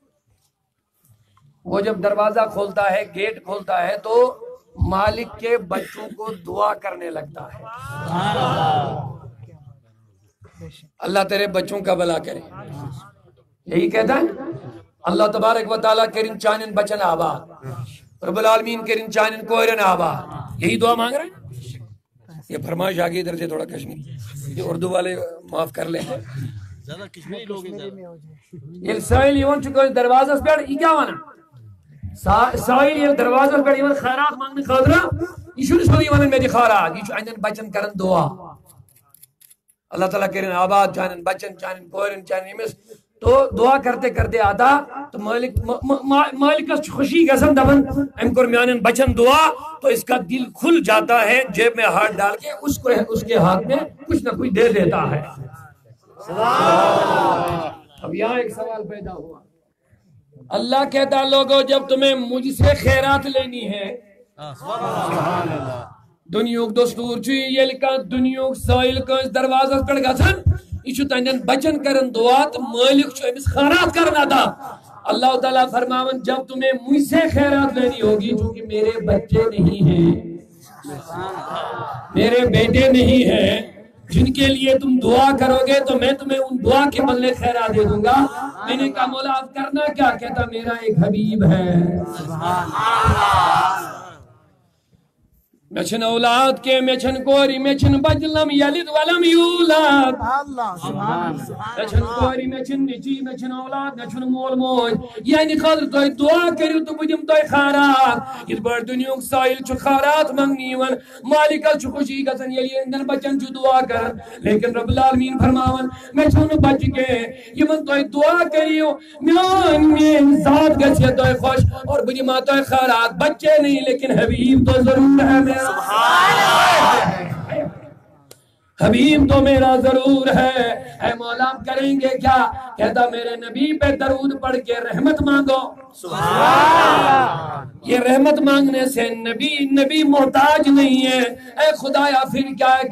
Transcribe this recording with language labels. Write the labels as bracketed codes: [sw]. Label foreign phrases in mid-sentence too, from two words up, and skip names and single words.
[ur] وہ جب دروازہ کھولتا ہے، گیٹ کھولتا ہے، تو مالک کے بچوں کو دعا کرنے لگتا ہے، اللہ تیرے بچوں کا بھلا کرے، یہی کہتا ہے اللہ تبارک و تعالیٰ [ks] کرن چانن بچن آباد، [ur] رب العالمین [ks] کرن چانن کوئرن آباد، [ur] یہی دعا مانگ رہے ہیں۔ یہ فرمائش آگے ادھر سے تھوڑا کشمیری، یہ اردو والے معاف کر لیں، زیادہ کشمیری لوگ ہیں۔ [ks] یہ سائل یون چکو دروازہ پر یہ کیا وانا سائل یہ دروازہ پر یون [ur] خیرات مانگنے [ks] خاطرہ یہ شروع سوئی ونن میں دی خیرات، یہ اندن بچن کرن دعا، اللہ تعالیٰ کرن آباد چانن بچن چانن کوئرن چانن امس، [ur] تو دعا کرتے کرتے آتا تو [ks] مالکس خوشی گژھان دپان ام کور میانن بچن دعا، [ur] تو اس کا دل کھل جاتا ہے، جیب میں ہاتھ ڈال کے اس کے ہاتھ میں کچھ نہ کچھ دے دیتا ہے۔ اب یہاں ایک سوال پیدا ہوا، اللہ کہتا لوگوں جب تمہیں مجھ سے خیرات لینی ہے، [ks] دنیاک دستور چھ یل کا دنیاک سائل کس دروازہ پہ گژھان یہ تہندین بچن کرن دعا تو مالک امس خیرات [ur] کرنا تھا، [ks] اللہ تعالیٰ فرماون [ur] جب تمہیں مجھ سے خیرات لینی ہوگی، چونکہ میرے بچے نہیں ہیں، میرے بیٹے نہیں ہیں جن کے لیے تم دعا کرو گے تو میں تمہیں ان دعا کے بدلے خیرات دے دوں گا۔ میں نے کہا مولا آپ کرنا کیا؟ کہتا میرا ایک حبیب ہے، [ks] میں چھن اولاد کے، میں چھن کوری، میں چھن بچ [ar] لم یلد ولم یولد، [ks] میں چھن کوری، میں چھن نچی، میں چھن اولاد، میں چھن مول موج، یعنی خاطر تو دعا کریو تو بجم تو خیرات، اس بڑ دنیا سائل چھ خیرات منگنی ون مالک چھ خوشی گژھان یلی اندن بچن چھ دعا کرن، لیکن رب العالمین فرماون میں چھن بچ کے یمن تو دعا کریو میان ذات گژھے تو خوش اور بجما تو خیرات، [ur] بچے نہیں لیکن حبیب تو ضرور ہے [ks] میرا، حبیب تو میرا ضرور ہے۔ [ur] اے مولا کریں گے کیا؟ کہتا میرے نبی پہ درود پڑھ کے رحمت مانگو، یہ رحمت مانگنے سے نبی محتاج نہیں ہے، اے خدایا پھر کیا ہے؟